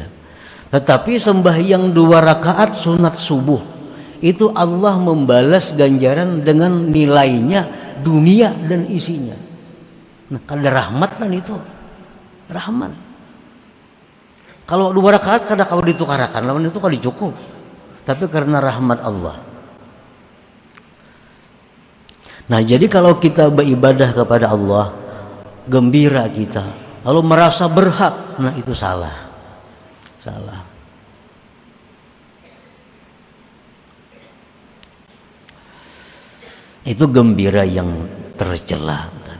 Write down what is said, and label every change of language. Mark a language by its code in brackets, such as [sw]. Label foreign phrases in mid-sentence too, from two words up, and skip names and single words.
[id] Tetapi sembahyang 2 rakaat sunat subuh itu Allah membalas ganjaran dengan nilainya dunia dan isinya. [bjn] Nah, kada rahmat kan itu, rahmat. Kalau 2 rakaat kada kau ditukarakan, lawan itu kada cukup. [id] Tapi karena rahmat Allah. Nah, jadi kalau kita beribadah kepada Allah, gembira kita, lalu merasa berhak, nah itu salah. Itu gembira yang tercela.